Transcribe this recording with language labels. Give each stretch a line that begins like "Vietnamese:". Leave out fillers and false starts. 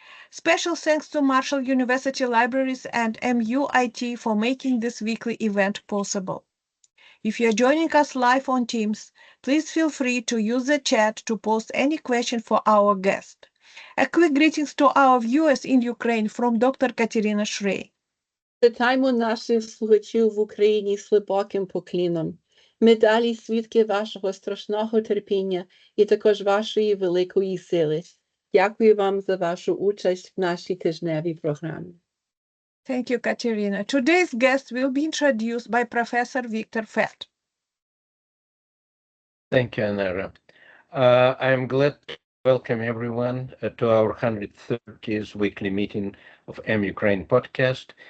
English: Special thanks to Marshall University Libraries and MUIT for making this weekly event possible. If you're joining us live on Teams, please feel free to use the chat to post any question for our guest. A quick greetings to our viewers in Ukraine from Dr. Katerina Shrey.
Ukrainian: Вітаємо наших слухачів в Україні з глибоким покліном. Ми далі свідки вашого страшного терпіння і також вашої великої сили. Дякую вам за вашу участь в нашій тижневій програмі.
English: Thank you, Katerina. Today's guest will be introduced by Professor Victor Fett. Thank you, Anara. I am glad to welcome everyone to our 130th weekly meeting of Ukraine podcast.